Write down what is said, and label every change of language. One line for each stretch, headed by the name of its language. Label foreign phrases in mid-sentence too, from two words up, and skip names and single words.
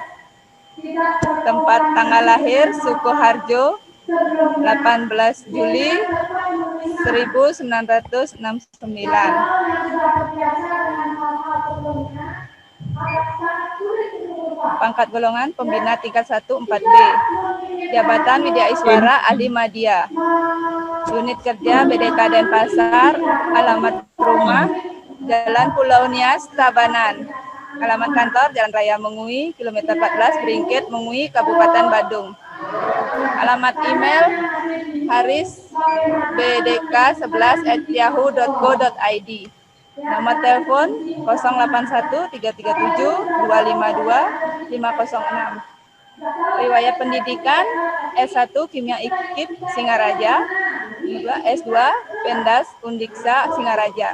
Indonesian: Tempat tanggal lahir Sukoharjo 18 Juli 1969. Pangkat golongan pembina tingkat 1 4B. Jabatan Widya Iswara Ahli Madya. Unit kerja BDK Denpasar. Alamat rumah Jalan Pulau Nias, Tabanan. Alamat kantor Jalan Raya Mengui, kilometer 14, Beringkit, Mengui, Kabupaten Badung. Alamat email harisbdk11@yahoo.co.id. Nomor telepon 081-337-252-506. Riwayat pendidikan S1 Kimia IKIP Singaraja, S2 Pendas Undiksa Singaraja.